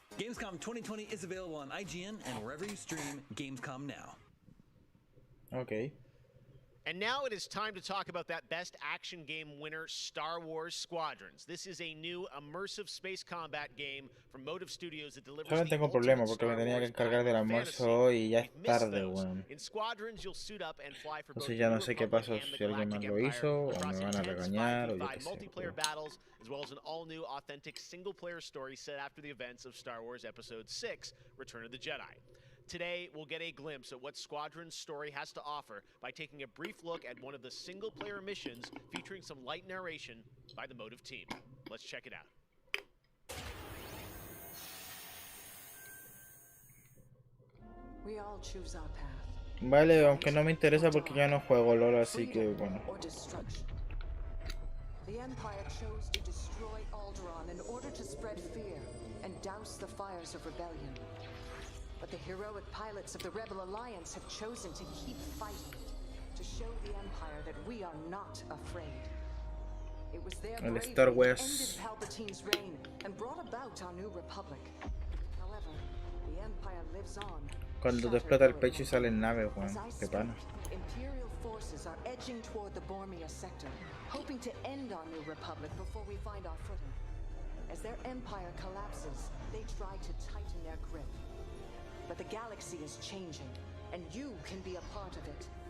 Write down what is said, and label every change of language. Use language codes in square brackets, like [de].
[en] Gamescom 2020 is available on IGN and wherever you stream Gamescom Now. Okay. And now it is time to talk about that best action game winner, Star Wars Squadrons. This is a new immersive space combat game from Motive Studios that delivers [es] Solo tengo problema porque me tenía que encargar del almuerzo y ya es tarde, weón. [en] In Squadrons, you'll suit up and fly for [es] Entonces ya no sé qué pasó, si alguien más lo hizo o me van a regañar o yo qué sé. [en] Multiplayer battles, as well as an all-new, authentic single-player story set after the events of Star Wars Episode 6, Return of the Jedi. Today, we'll get a glimpse at what Squadron's story has to offer by taking a brief look at one of the single-player missions featuring some light narration by the Motive team. Let's check it out. We all choose our path. [es] Vale, aunque no me interesa porque ya no juego LOL, así que bueno. [en] The Empire chose to destroy Alderaan in order to spread fear and douse the fires of rebellion. But the heroic pilots of the Rebel Alliance have chosen to keep fighting, to show the Empire that we are not afraid. It was their [es] El [en] bravery [es] Star [en] that [es] Wars. [en] ended Palpatine's reign and brought about our new republic. However, the Empire lives on. [es] Cuando te explota el pecho y sale en nave, weón. Qué pana. [en] Imperial forces are edging toward the Bormia sector, hoping to end our new republic before we find our footing. As their empire collapses, they try to tighten their grip. But the galaxy is changing, and you can be a part of it.